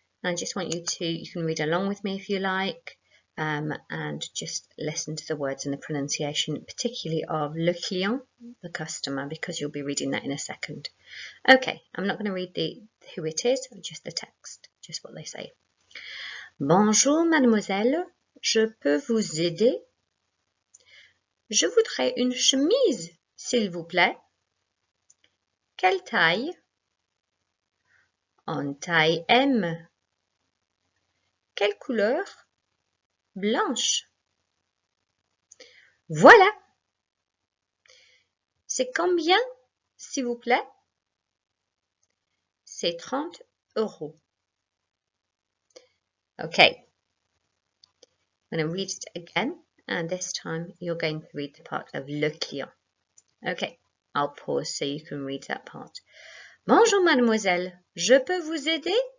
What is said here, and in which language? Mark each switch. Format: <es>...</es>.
<en>And I just want you can read along with me if you like, and just listen to the words and the pronunciation, particularly of le client, the customer, because you'll be reading that in a second. Okay, I'm not going to read who it is, just the text, just what they say.</en> <fr>Bonjour mademoiselle, je peux vous aider? Je voudrais une chemise, s'il vous plaît. Quelle taille? En taille M. Quelle couleur? Blanche. Voilà. C'est combien, s'il vous plaît? C'est 30 €.</fr> <en>Okay. I'm going to read it again, and this time you're going to read the part of le client. Okay, I'll pause so you can read that part.</en> <fr>Bonjour mademoiselle, je peux vous aider?</fr>